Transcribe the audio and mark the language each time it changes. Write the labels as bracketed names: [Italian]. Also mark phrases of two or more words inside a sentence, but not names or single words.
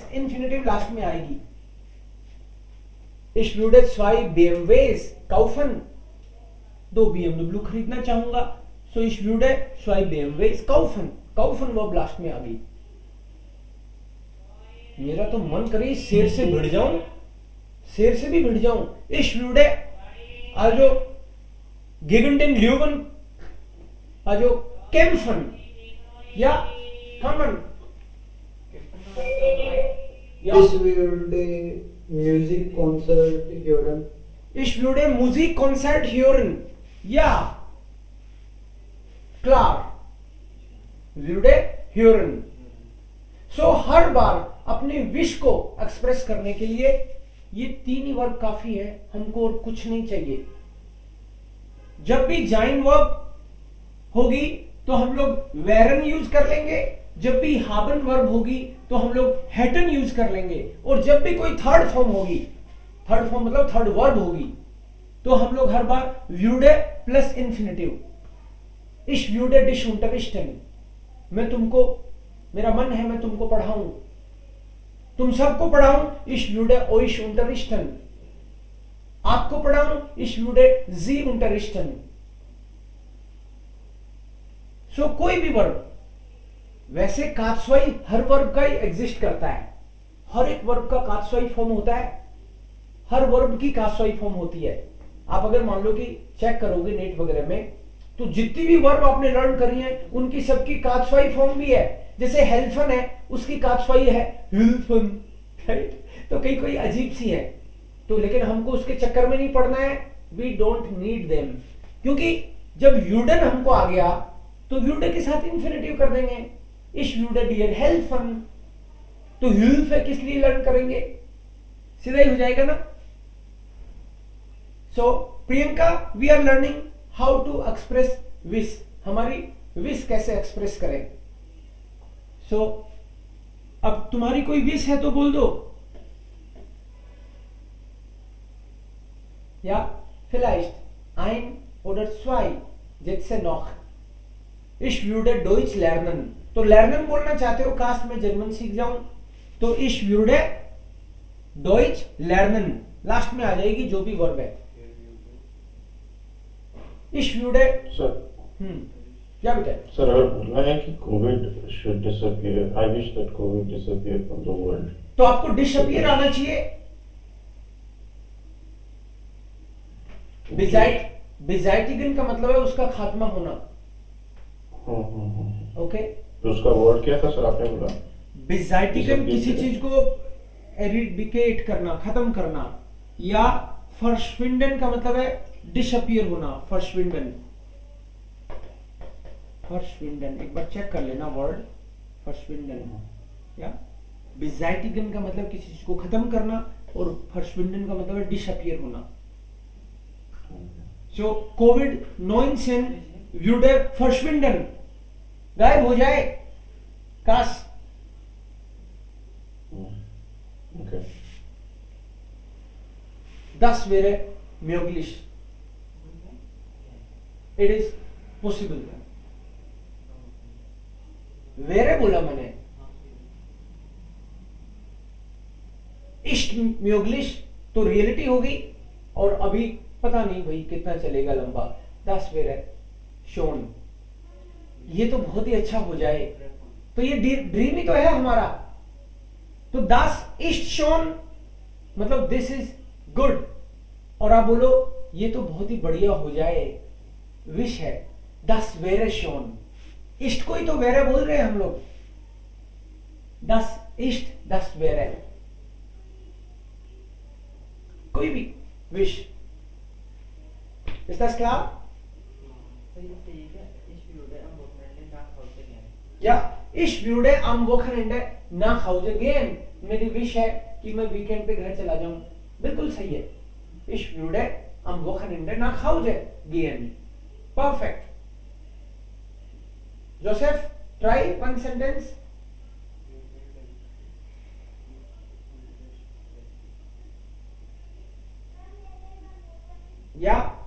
[Hindi] Infinitive लास्ट में आएगी. [German] Ich würde 2 BMWs kaufen. [Hindi] 2 BMW खरीदना चाहूंगा. [German] So ich würde 2 BMWs kaufen. [Hindi] Kaufen वर्ब लास्ट में आ गई. मेरा तो मन करे शेर से भिड़ जाऊं, शेर से भी भिड़ जाऊं. [German] Ich würde also gegen den Löwen also kämpfen. Ja, kommen. Ja. Ich würde [English] Music Concert [German] hören. Ich würde Musikkonzert hören. Ja. Klar. würde hören. [Hindi] So हर बार अपने विश को एक्सप्रेस करने के लिए ये 3 ही वर्ब काफी है, हमको और कुछ नहीं चाहिए. जब भी जाइन वर्ब होगी तो हम लोग वेरन यूज कर लेंगे. जब भी हाबन वर्ब होगी तो हम लोग हैटन यूज कर लेंगे. और जब भी कोई थर्ड फॉर्म होगी, थर्ड फॉर्म मतलब थर्ड वर्ब होगी, तो हम लोग हर बार würde प्लस इंफिनिटिव. [German] Ich würde dich unterrichten. [Hindi] मैं तुमको, मेरा मन है मैं तुमको पढ़ाऊं, तुम सबको पढ़ाऊं. [German] Ich würde euch unterrichten. [Hindi] आपको पढ़ाऊं. [German] Ich würde Sie unterrichten. [Hindi] सो कोई भी वर्ब, वैसे कात्स्वाई हर वर्ब का ही एग्जिस्ट करता है. हर एक वर्ब का कात्स्वाई फॉर्म होता है, हर वर्ब की कात्स्वाई फॉर्म होती है. आप अगर मान लो कि चेक करोगे नेट वगैरह में, तो जितनी भी वर्ब आपने लर्न करी है उनकी सबकी कात्स्वाई फॉर्म भी है. जैसे हेल्फन है, उसकी कात्स्वाई है हिल्फन, राइट. तो कई कोई अजीब सी है, तो लेकिन हमको उसके चक्कर में नहीं पड़ना है. [English] We don't need them, [Hindi] क्योंकि जब यूडन हमको आ गया तो würde के साथ इंफिनिटिव कर देंगे, [German] ich würde dir helfen, [Hindi] तो hilfe किस लिए लर्न करेंगे, सीधा ही हो जाएगा ना. [English] So Priyanka, we are learning how to express wish, [Hindi] हमारी विश कैसे एक्सप्रेस करें. सो अब तुम्हारी कोई विश है तो बोल दो. [German] या vielleicht ein oder zwei Sätze noch. Ich würde Deutsch lernen. [Hindi] तो lernen बोलना चाहते हो, काश मैं जर्मन सीख जाऊं, तो [German] ich würde Deutsch lernen [Hindi] लास्ट में आ जाएगी जो भी वर्ब है. [German] ich würde [Hindi] सर क्या बेटा. [English] सर अगर बोलना है कि कोविड should disappear, I wish that COVID disappear from the world. [Hindi] तो आपको डिसअपियर आना चाहिए. बिजाइटिगन का मतलब है उसका खात्मा होना. ओके, तो उसका वर्ड क्या था सर आपने बोला? बिजाइटिगन किसी चीज को एरिडिकेट करना, खत्म करना, या फर्शविंडन का मतलब है डिसअपियर होना. फर्शविंडन, फर्शविंडन एक बार चेक कर लेना वर्ड फर्शविंडन. या बिजाइटिगन का मतलब किसी चीज को खत्म करना और फर्शविंडन का मतलब है डिसअपियर होना. [German] सो कोविड-19 würde verschwinden, [Hindi] गायब हो जाए, काश. [German] Okay. Das wäre möglich. [English] It is possible. [Hindi] wäre बोला मैंने. [German] ist möglich [Hindi] तो रियलिटी होगी, और अभी पता नहीं भाई कितना चलेगा लंबा. [German] Das wäre schon, [Hindi] ये तो बहुत ही अच्छा हो जाए. तो ये ड्रीम ही तो है हमारा. तो [German] das ist schon [Hindi] मतलब [English] this is good, [Hindi] और आप बोलो ये तो बहुत ही बढ़िया हो जाए, विश है. [German] das wäre schon, [Hindi] ist को ही तो wäre बोल रहे हैं हम लोग. [German] das ist, das wäre, [Hindi] कोई भी विश. [German] Ist das klar? Ja, ich würde am Wochenende nach Hause gehen. [Hindi] मेरी विश है कि मैं वीकेंड पे घर चला जाऊं. बिल्कुल सही है. [German] Ich würde am Wochenende nach Hause gehen. [English] Perfect. Joseph, try one sentence. [German] Ja.